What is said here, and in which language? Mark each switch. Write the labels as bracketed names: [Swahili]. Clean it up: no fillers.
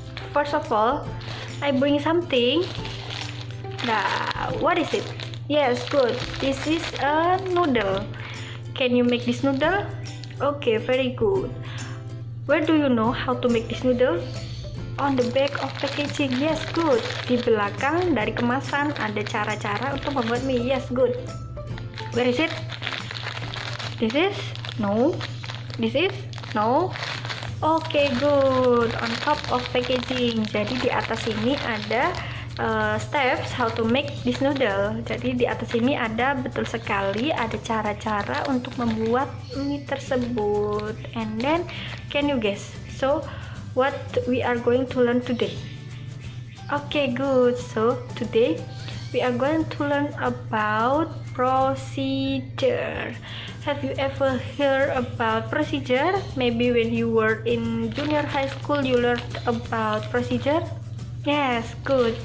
[English] First of all, I bring something. Nah, what is it? Yes, good. This is a noodle. Can you make this noodle? Okay, very good. Where do you know how to make this noodle? On the back of packaging. Yes, good. [Indonesian] Di belakang dari kemasan ada cara-cara untuk membuat mie. [English] Yes, good. Where is it? This is? No. This is? No. Okay, good. On top of packaging. [Indonesian] Jadi di atas ini ada [English] steps how to make this noodle. [Indonesian] Jadi di atas ini ada betul sekali ada cara-cara untuk membuat mie tersebut. [English] And then can you guess? So what we are going to learn today? Okay, good. So today we are going to learn about procedure. Have you ever heard about procedure? Maybe when you were in junior high school you learned about procedure. Yes, good.